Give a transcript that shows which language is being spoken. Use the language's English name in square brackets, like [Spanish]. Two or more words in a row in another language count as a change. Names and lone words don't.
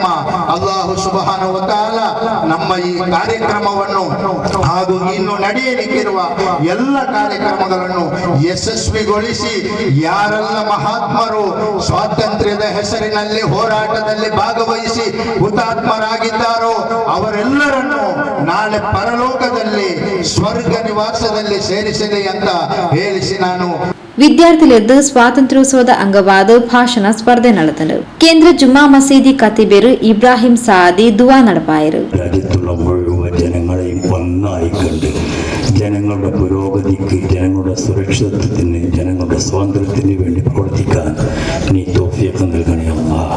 [Arabic] الله سبحانه وتعالى [Kannada] ನಮ್ಮ ಈ ಕಾರ್ಯಕ್ರಮವನ್ನು ಹಾಗೂ ಇನ್ನು ನಡೆಯಲಿಕ್ಕಿರುವ ಎಲ್ಲ ಕಾರ್ಯಕ್ರಮಗಳನ್ನು ಯಶಸ್ವಿಗೊಳಿಸಿ, ಯಾರೆಲ್ಲ ಮಹಾತ್ಮರು ಸ್ವಾತಂತ್ರ್ಯದ ಹೆಸರಿನಲ್ಲಿ ಹೋರಾಟದಲ್ಲಿ ಭಾಗವಹಿಸಿ ಹುತಾತ್ಮರಾಗಿದ್ದಾರೋ ಅವರೆಲ್ಲರನ್ನು ನಾಳೆ ಪರಲೋಕದಲ್ಲಿ ಸ್ವರ್ಗ ನಿವಾಸದಲ್ಲಿ ಸೇರಿಸಲಿ ಅಂತ ಹೇಳಿಸಿ ನಾನು ವಿದ್ಯಾರ್ಥಿಗಳಿದ್ದು ಸ್ವಾತಂತ್ರ್ಯೋತ್ಸವದ ಅಂಗವಾದ ಭಾಷಣ ಸ್ಪರ್ಧೆ നടത്തുന്നു. [Malayalam] കേന്ദ്ര ജുമാ മസീദി ഖത്തീബ് ഇബ്രാഹിം സാദി ദുആ നടപ്പായರು. രാജ്യത്തുള്ള മുഴുവൻ ജനങ്ങളെയും ഒന്നായി കണ്ട് ജനങ്ങളുടെ പുരോഗതിക്ക്, ജനങ്ങളുടെ സുരക്ഷിതത്വത്തിന്, ജനങ്ങളുടെ സ്വാതന്ത്ര്യത്തിന് വേണ്ടി പ്രവർത്തിക്കാൻ നീ തൗഫീഖ് നൽകണേ അല്ലാഹ്.